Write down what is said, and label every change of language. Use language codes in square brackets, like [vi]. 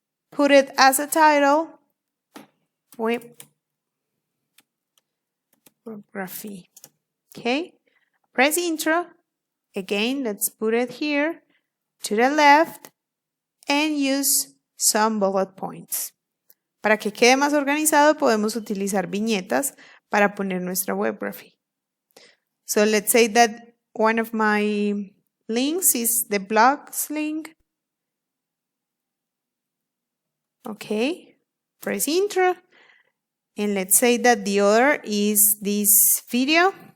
[en] Put it as a title. Webgraphy. Okay. Press intro. Again, let's put it here to the left and use some bullet points. [es] Para que quede más organizado, podemos utilizar viñetas para poner nuestra webgraphy. [en] So let's say that one of my links is the blogs link. Okay, press intro. And let's say that the other is this video.